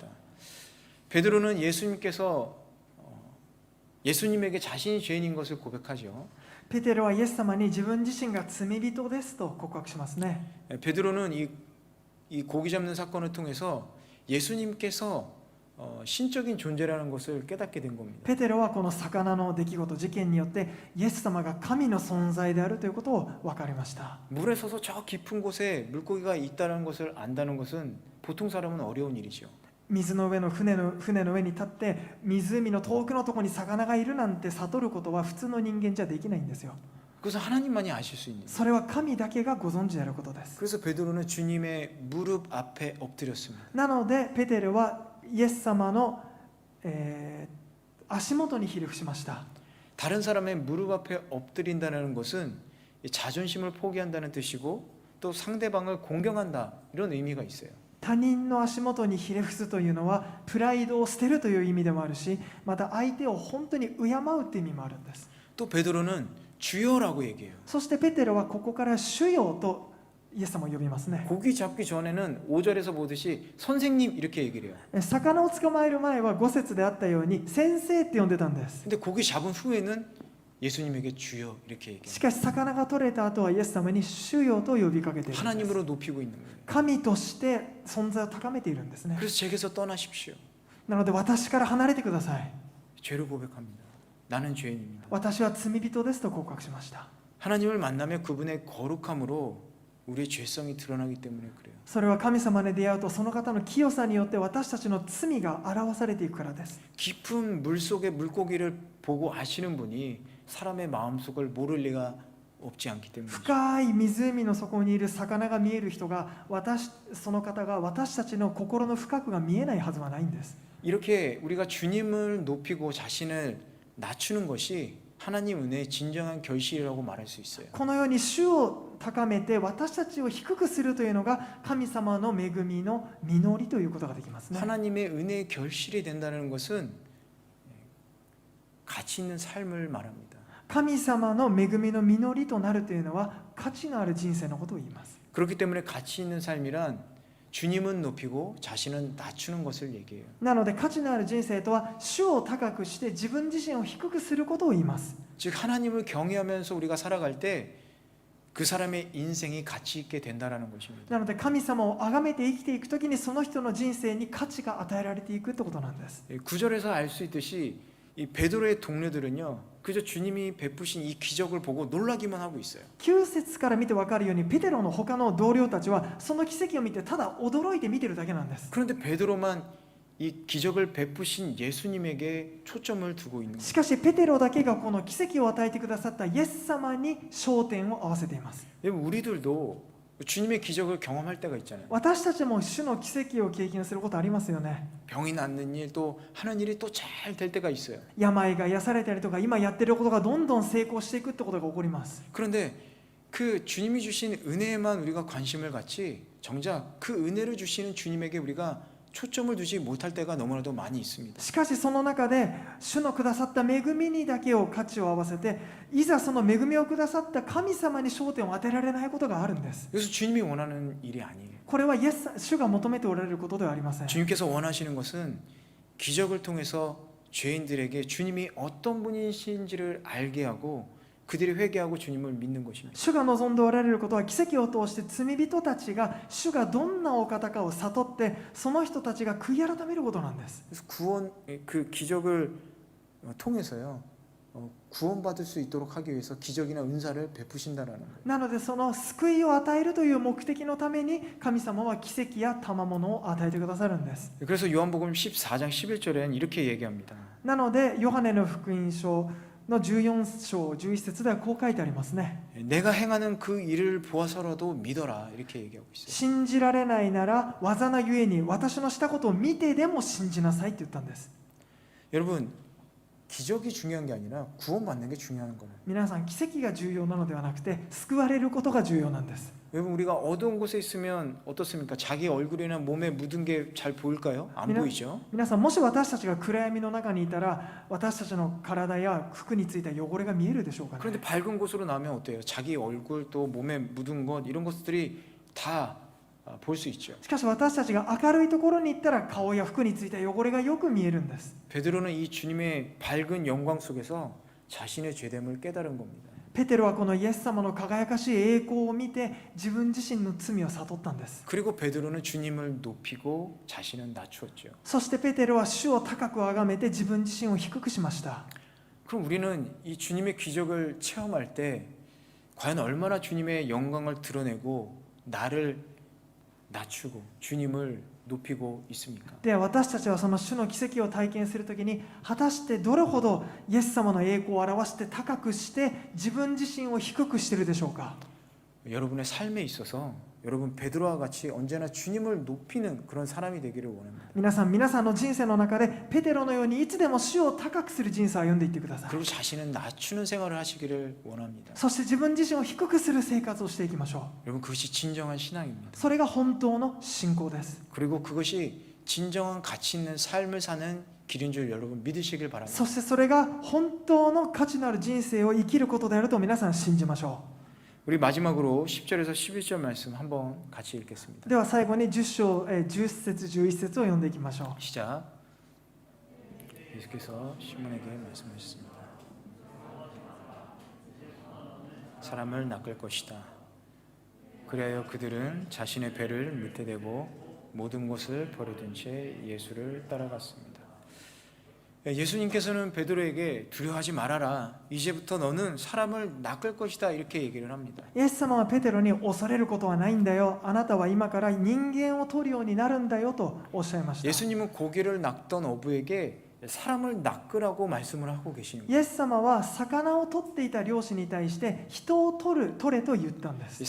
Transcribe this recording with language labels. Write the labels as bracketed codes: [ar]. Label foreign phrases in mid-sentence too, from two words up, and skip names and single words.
[ko] 베드로는 예수님에게 자신이 죄인인 것을 고백하죠. [ja] う。ペテロはイエス様に自分自身が罪人ですと告白しますね。 [ko] 베드로는 이 고기 잡는 사건을 통해서 예수님께서 신적인 존재라는 것을 깨닫게 된 겁니다. [ja] ペテロはこの魚の出来事事件によってイエス様が神の存在であるということを分かりました。 [ko] 물에 서서 저 깊은 곳에 물고기가 있다는 것을 안다는 것은 보통 사람은 어려운 일이죠. [ja] 水の上の船の上に立って湖の遠くのところに魚がいるなんて悟ることは普通の人間じゃできないんですよ。 [ko] 그래서 하나님만이 아실 수 있는. [ja] それは神だけがご存知であることです。 [ko] 그래서 베드로는 주님의 무릎 앞에 엎드렸습니다. [ja] なのでペテロはイエス様の、足元にひれ伏しました。 [ko] 다른 사람의 무릎 앞에 엎드린다는 것은 자존심을 포기한다는 뜻이고 또 상대방을 공경한다 이런 의미가 있어요. [ja] 他人の足元にひれ伏すというのはプライドを捨てるという意味でもあるし、また相手を本当に敬うという意味もあるんです。 [ko] 또 베드로는 주여라고 얘기해요. [ja] そしてペテロはここから主よとイエス様を呼びますね。 [ko] 고기 잡기 전에는 5절에서 보듯이 선생님 이렇게 얘기를 해요. [ja] 魚を捕まえる前は5節であったように先生って呼んでたんです。 [ko] 근데 고기 잡은 후에는 예수님에게 주여 이렇게 [ja] し [ko] 얘기해요. [ja] かし魚が取れた後はイエス様に主よと呼びかけているんです。 [ko] 하나님으로 높이고 있는 거예요. [ja] 神として存在を高めているんですね。 [ko] 그래서 제게서 떠나십시오. [ja] なので私から離れてください。 [ko] 죄를 고백합니다. 나는 죄인입니다. [ja] 私は罪人ですと告白しました。 [ko] 하나님을 만나면 그분의 거룩함으로 우리의 죄성이 드러나기 때문에 그래요. [ja] それは神様に出会うとその方の清さによって私たちの罪が表されていくからです。 [ko] 깊은 물 속의 물고기를 보고 아시는 분이 사람의 마음속을 모를 리가 없지 않기 때문이죠. [ja] 深い湖の底にいる魚が見える人がその方が私たちの心の深くが見えないはずはないんです。 [ko] 이렇게 우리가 주님을 높이고 자신을 낮추는 것이 하나님 은혜의 진정한 결실이라고 말할 수 있어요. [ja] このように主を高めて私たちを低くするというのが神様の恵みの実りということができますね。 [ko] 하나님의 은혜의 결실이 된다는 것은 가치 있는 삶을 말합니다. [ja] 神様の恵みの実りとなるというのは価値のある人生のことを言います。 [ko] 그렇기 때문에 가치 있는 삶이란 주님은 높이고 자신은 낮추는 것을 얘기해요. [ja] なので価値のある人生とは主を高くして自分自身を低くすることを言います。 [ko] 즉 하나님을 경외하면서 우리가 살아갈 때 그 사람의 인생이 가치 있게 된다라는 것입니다. [ja] なので神様を崇めて生きていくときにその人の人生に価値が与えられていくってことなんです。 [ko] 9절에서 알 수 있듯이 이 베드로의 동료들은요, 그저 주님이 베푸신 이 기적을 보고 놀라기만 하고 있어요. [ja] 9 節から見て分かるようにペテロの他の同僚たちはその奇跡を見てただ驚いて見てるだけなんです。 [ko] 그런데 베드로만 이 기적을 베푸신 예수님에게 초점을 두고 있는 [ja] し [ko] 거예요. [ja] かしペテロだけがこの奇跡を与えてくださったイエス様に焦点を合わせています。 [ko] 여러분, 우리들도 주님의 기적을 경험할 때가 있잖아요. [ja] 私たちも主の奇跡を経験することありますよね。 [ko] 병이 낫는 일, 또 하는 일이 또 잘 될 때가 있어요. [ja] 病が癒されたりとか今やってることがどんどん成功していくってことが起こります。 [ko] 그런데 그 주님이 주신 은혜에만 우리가 관심을 갖지 정작 그 은혜를 주시는 주님에게 우리가 초점을 두지 못할 때가 너무나도 많이 있습니다. [ja] しかしその中で主のくださった恵みにだけを価値を合わせていざその恵みをくださった神様に焦点を当てられないことがあるんです。 [ko] 그래서 주님이 원하는 일이 아니에요. [ja] これは主が求めておられることではありません。 [ko] 주님께서 원하시는 것은 기적을 통해서 죄인들에게 주님이 어떤 분이신지를 알게 하고 그들이 회개하고 주님을 믿는 것입니다. [ja] 主が望んでおられることは奇跡を通して罪人たちが主がどんなお方かを悟ってその人たちが悔い改めることなんです。 [ko] 그래서 구원 그 기적을 통해서요 구원받을 수 있도록 하기 위해서 기적이나 은사를 베푸신다라는 거예요. [ja] なのでその救いを与えるという目的のために神様は奇跡や賜物を与えてくださるんです。 [ko] 그래서 요한복음 14장 11절에는 이렇게 얘기합니다. [ja] なのでヨハネの福音書の14章11節ではこう書いてありますね。 [ko] 내가 행하는 그 일을 보아서라도 믿어라 이렇게 얘기하고 있어요. [ja] 信じられないなら技のゆえに私のしたことを見てでも信じなさいって言ったんです。 [ko] 여러분 기적이 중요한 게 아니라 구원받는 게 중요한 거예요. [ja] 皆さん奇跡が重要なのではなくて救われることが重要なんです。 [ko] 여러분 우리가 어두운 곳에 있으면 어떻습니까? 자기 얼굴이나 몸에 묻은 게 잘 보일까요? 안 보이죠? [ja] 皆さんもし私たちが暗闇の中にいたら私たちの体や服についた汚れが見えるでしょうかね。 [ko] 그런데 밝은 곳으로 나면 어때요? 자기 얼굴 또 몸에 묻은 것 이런 것들이 다 볼 수 있죠. [ja] しかし私たちが明るいところに行ったら顔や服についた汚れがよく見えるんです。 [ko] 베드로는 이 주님의 밝은 영광 속에서 자신의 죄됨을 깨달은 겁니다. [ja] ペテロはこのイエス様の輝かしい栄光を見て自分自身の罪を悟ったんです。 [ko] 그리고 베드로는 주님을 높이고 자신은 낮추었죠. [ja] そしてペテロは主を高く崇めて自分自身を低くしました。 [ko] 그럼 우리는 이 주님의 기적을 체험할 때 과연 얼마나 주님의 영광을 드러내고 나를 낮추고 주님을 높이고 있습니까? [ja] で私たちはその主の奇跡を体験するときに果たしてどれほどイエス様の栄光を表して高くして自分自身を低くしているでしょうか。 [ko] 여러분의 삶에 있어서 여러분 베드로와 같이 언제나 주님을 높이는 그런 사람이 되기를 원합니다. [ja] 皆さんの人生の中でペテロのようにいつでも主を高くする人生を歩んでいってください。 [ko] 그리고 자신은 낮추는 생활을 하시기를 원합니다. [ja] そして自分自身を低くする生活をしていきましょ [ko] 여러분 그것이 진정한 신앙입니다. [ja] う。それが本当の信仰です。 [ko] 그리고 그것이 진정한 가치 있는 삶을 사는 길인 줄 여러분 믿으시길 바랍니다. [ja] そしてそれが本当の価値のある人生を生きることであると皆さん信じましょ [ko] 우리 마지막으로 10절에서 11절 말씀 한번 같이 읽겠습니다. [ja] う。では最後に10章10節11節を読んでいきましょう。 [ko] 시작. 예수께서 시몬에게 말씀하셨습니다. 사람을 낚을 것이다. 그리하여 그들은 자신의 배를 밑에 대고 모든 것을 버려둔 채 예수를 따라갔습니다. 예수님께서는 베드로에게 두려워하지 말아라. 이제부터 너는 사람을 낚을 것이다. 이렇게 얘기를 합니다. [ja] イエス様はペテロに恐れることはないんだよ。あなたは今から人間を取るようになるんだよとおっしゃいました。 [ko] 예수님은 고기를 낚던 어부에게 사람을 낚으라고 말씀을 하고 계시는 [ja] イ [ko] 거예요. [ja] エス様は魚を取っていた漁師に対して人を取れと言ったんです。